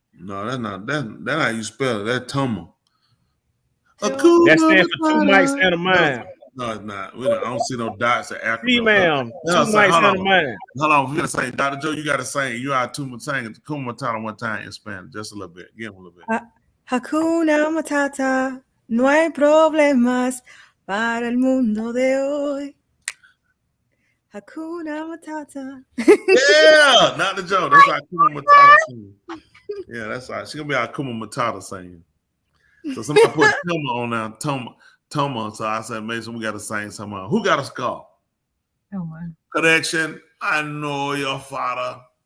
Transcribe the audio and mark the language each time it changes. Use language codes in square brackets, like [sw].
[en] No, that's not. That's how you spell it. That's Tuma. That stands for Two Mics and a Mind. No, it's not. I don't see no dots or acronyms. See, ma'am. Two Mics and a Mind. Hold on. We're gonna say, Dr. Joe, you gotta sing. You are Tuma saying Hakuna Matata one time in Spanish, just a little bit. Give him a little bit. [es] Hakuna Matata, no hay problemas para el mundo de hoy. [sw] Hakuna Matata. [en] Yeah, not the Joe. That's Hakuna Matata singing. Yeah, that's right. She's gonna be Hakuna Matata singing. So somebody put Toma on now. Toma. So I said, Mason, we got to sing something. Who got a scar? Oh my. Connection. I know your father.